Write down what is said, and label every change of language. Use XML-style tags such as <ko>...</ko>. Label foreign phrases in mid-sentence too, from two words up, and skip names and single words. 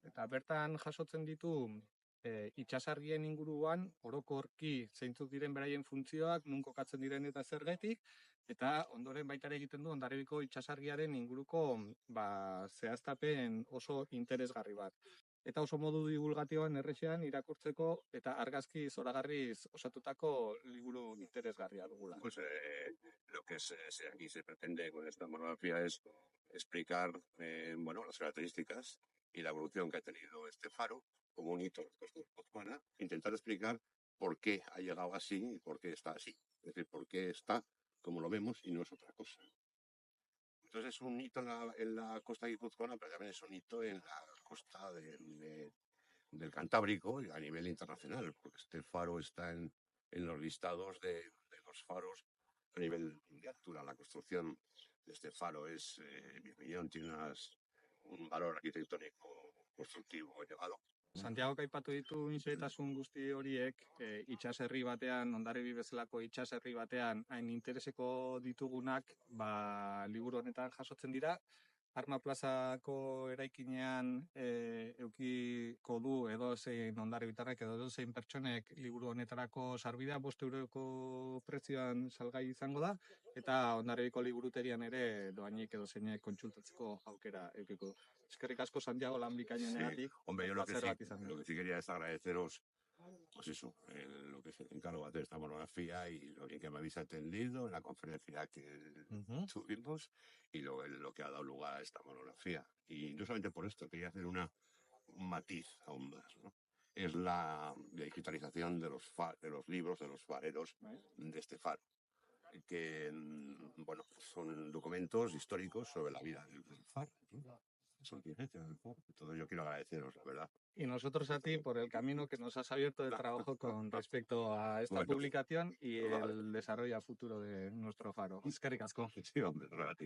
<eu>Eta bertan jasotzen ditu itsasargien inguruan orokorki zeintzuk diren beraien funtzioak, non kokatzen diren eta zergatik, eta ondoren baita ere egiten du Hondarribiko itsasargiaren inguruko zehaztapen oso interesgarri bat. Eta oso modu divulgatiboan errexean irakurtzeko eta argazki zoragarriz osatutako liburu interesgarria dugula.</eu> <es>Pues lo que aquí se pretende con esta monografía es explicar las características y la evolución que ha tenido este faro como un hito de la costa guipuzcoana, intentar explicar por qué ha llegado así y por qué está así. Es decir, por qué está como lo vemos y no es otra cosa. Entonces es un hito en la costa guipuzcoana, pero también es un hito en la costa del Cantábrico y a nivel internacional, porque este faro está en los listados de los faros a nivel mundial. La construcción de este faro es, en mi opinión, tiene un valor arquitectónico constructivo elevado.</es> <eu>Santiago aipatu ditu inpetasun guzti horiek, itsaserri batean, Hondarribi bezalako itsaserri batean, hain intereseko ditugunak, liburu honetan jasotzen dira. Arma plazako eraikinean eukiko du edozein hondarribitarrek edo edozein pertsonek liburu honetarako sarbidea 5 euroko prezioan salgai izango da, eta Hondarribiko liburuterian ere dohainik edozeinek kontsultatzeko aukera eukiko. Eskerrik asko, Santiago, lan bikainenegatik.</eu> <es>Hombre, yo lo que sí quería es agradeceros, pues eso, lo que es el encargo de hacer esta monografía y lo bien que me habéis atendido en la conferencia que tuvimos y lo que ha dado lugar a esta monografía. Y no solamente por esto, quería hacer un matiz aún más, ¿no? Es la digitalización de los libros, de los fareros de este faro, que son documentos históricos sobre la vida del faro, ¿no? Son todo yo quiero agradeceros, la verdad. Y nosotros a ti por el camino que nos has abierto de trabajo con respecto a esta publicación y el desarrollo a futuro de nuestro faro.</es> <eu>Eskerrik asko.</eu> <es>Sí, hombre, relativo.</es>